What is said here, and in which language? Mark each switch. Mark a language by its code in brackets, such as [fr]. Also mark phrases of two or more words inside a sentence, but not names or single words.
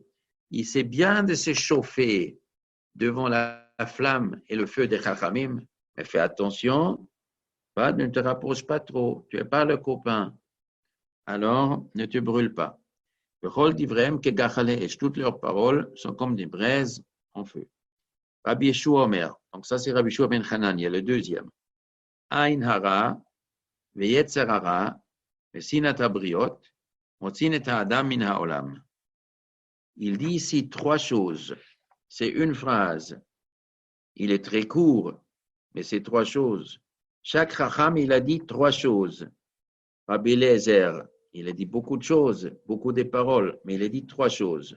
[fr] Il sait bien de se chauffer devant la flamme et le feu des chachamim, mais fais attention, ne te rapproche pas trop, tu n'es pas le copain. Alors, ne te brûle pas. Toutes leurs paroles sont comme des braises en feu. Rabbi Yeshua Omer, donc ça c'est Rabbi Yeshua ben Hanania, le deuxième. [he] עין הרע, ויצר הרע, ושנאת הבריות, מוציאין את האדם מן העולם. [fr] Il dit ici 3 choses. C'est une phrase. Il est très court, mais c'est 3 choses. Chaque Chacham, il a dit 3 choses. Rabbi Eliezer, il a dit beaucoup de choses, beaucoup de paroles, mais il a dit 3 choses.